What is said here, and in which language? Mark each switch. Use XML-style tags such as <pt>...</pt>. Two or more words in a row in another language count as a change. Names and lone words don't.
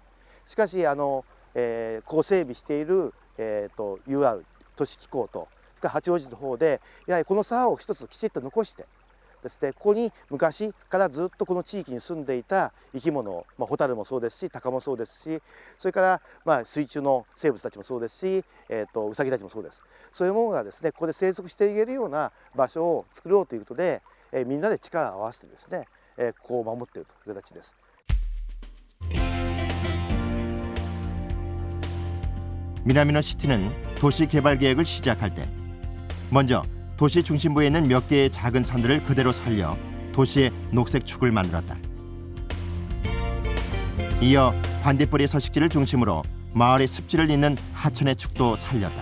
<ja>しかしこう整備している、UR 都市機構と八王子の方でやはりこの沢を一つきちっと残してですね、ここに昔からずっとこの地域に住んでいた生き物、ホタルもそうですしタカもそうですし、それから水中の生物たちもそうですし、ウサギたちもそうです。そういうものがですねここで生息していけるような場所を作ろうということで、みんなで力を合わせてですね、ここを守っているという形です。</ja> <ko>미나미노 시티는 도시 개발 계획을 시작할 때 먼저 도시 중심부에 있는 몇 개의 작은 산들을 그대로 살려 도시의 녹색축을 만들었다. 이어 반딧불이 서식지를 중심으로 마을의 습지를 잇는 하천의 축도 살렸다.</ko>